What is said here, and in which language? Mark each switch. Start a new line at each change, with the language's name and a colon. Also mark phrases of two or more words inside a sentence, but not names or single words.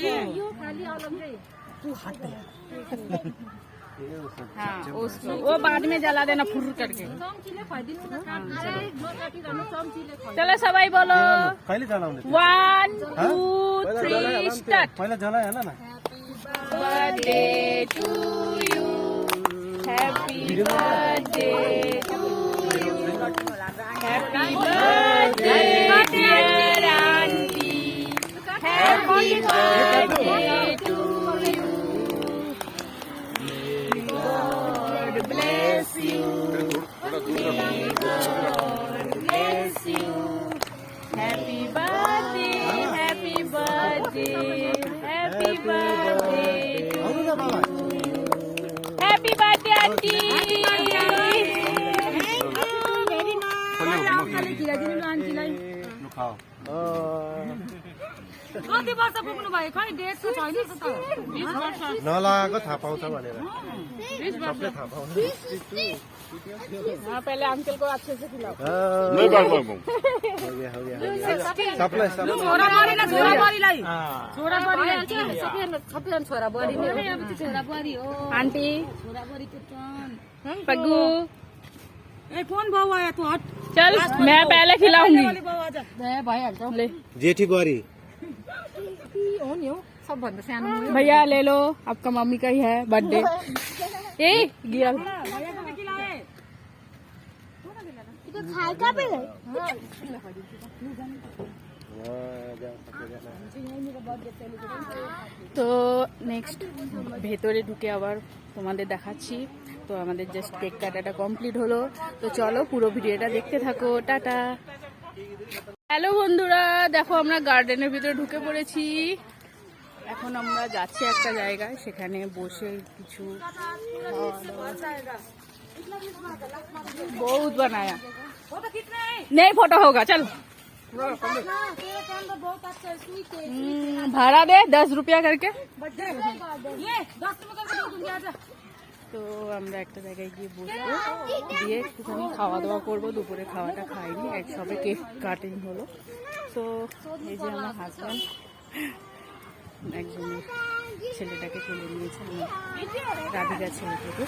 Hindi: हाँ उसको वो बाद में जला देना फुर करके। चलो सबाई बोलो, पहले जला 1 2 3 स्टार्ट। पहले जला है ना।
English: birthday to you, happy birthday to you, happy birthday dear aunty, happy birthday to you, God bless you, God bless you, happy birthday, happy birthday, happy birthday, happy birthday aunty.
Hindi: खाओ।
Nepali: कति वर्ष पुग्नु भयो खै? डेट त छैन त। 20 वर्ष नलागेको थाहा पाउँछ भनेर 20 वर्ष थाहा पाउँछ।
Hindi: हाँ पहले अंकल को अच्छे से खिलाओ। नहीं बात हो गया सबलाई
Nepali: छोराबुरीलाई छोराबुरीलाई सबैजना छोराबुरी नै हो। छोराबुरी हो आंटी, छोराबुरीको टर्न। पग्गू
Hindi: ए कौन बाउ आया तू? हट चल, मैं पहले खिलाऊंगी। बाउ आजा।
Nepali: ए भइहाल्छ ले जेठी बुहारी हो नि हो, सबभन्दा सानो हो।
Hindi: भैया ले लो, आपका मम्मी का ही है बर्थडे। ए गिरा
Nepali: भैयाको त खिलाए।
Hindi: खाए का पे गए?
Bangla: তো নেক্সট ভেতরে ঢুকে আবার তোমাদের দেখাচ্ছি। তো আমাদের
English: just cake
Bangla: কাটাটা কমপ্লিট হলো। তো চলো পুরো ভিডিওটা দেখতে থাকো। টাটা। হ্যালো বন্ধুরা, দেখো আমরা গার্ডেনের ভিতরে ঢুকে পড়েছি। এখন আমরা যাচ্ছি একটা জায়গায়, সেখানে বসে কিছু
Hindi: बहुत बनाया। नहीं फोटो होगा, चल भाड़ा दे 10 रुपया करके।
Bangla: তো আমরা একটা জায়গায় গিয়ে বসবো, দিয়ে একটুখানি খাওয়া দাওয়া করবো। দুপুরে খাওয়াটা খাইনি, একসঙ্গে
English: cake cutting
Bangla: হলো। তো এই যে আমার হাজব্যান্ড একজনের ছেলেটাকে কোলে নিয়েছে, আমার রাধিকা ছেলেটাকে।